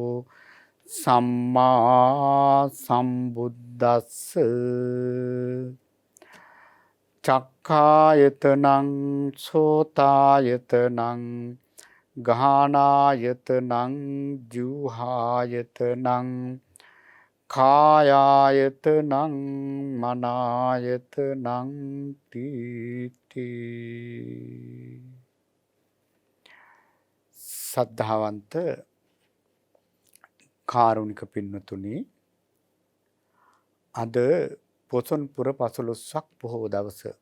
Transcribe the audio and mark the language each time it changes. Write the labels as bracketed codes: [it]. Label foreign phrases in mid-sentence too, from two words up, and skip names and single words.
[pi] සම්මා සම්බුද්දස්ස චක්ඛායතනං සෝතායතනං ගාහනායතනං ජීවහායතනං කායායතනං මනායතනං තීති. [si] සද්ධාවන්ත කාරුණික පින්වතුනි, අද පොසොන් පුර 15ක් පොහොව දවස.